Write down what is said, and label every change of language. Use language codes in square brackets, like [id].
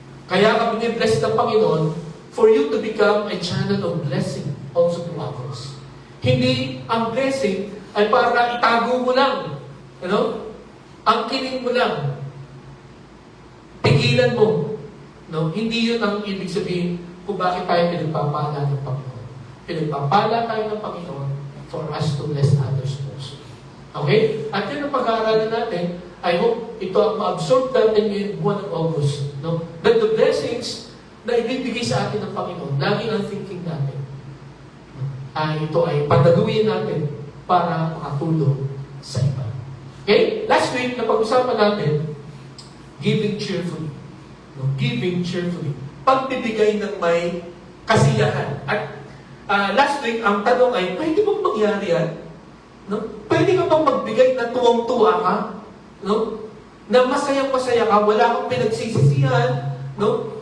[tl] Kaya ka binibless ng Panginoon [en] for you to become a channel of blessing also to others. [tl] Hindi ang blessing ay para itago mo lang. Ano? Angkinin mo lang. Pigilan mo. No? Hindi yun ang ibig sabihin kung bakit tayo pinagpapala ng Panginoon. Pinagpapala tayo ng Panginoon [en] for us to bless others also. Okay? [tl] At yun ang pag-aaralan natin. [en] I hope [tl] ito ang ma-absorb natin ngayong buwan ng August. No? [en] That the blessings [tl] na ibibigay sa atin ng Panginoon, lagi ang thinking natin, ito ay pataguin natin para makatulong sa iba. [en] Okay? [tl] Last week, napag-usapan natin, [en] giving cheerfully. No? Giving cheerfully. [tl] Pagbibigay ng may kasiyahan. At last week, ang tanong ay, pwede bang mangyari yan? No? Pwede ka bang magbigay na tuwang-tuwa ka? No? Na masayang-masaya ka, wala kang pinagsisisihan, no?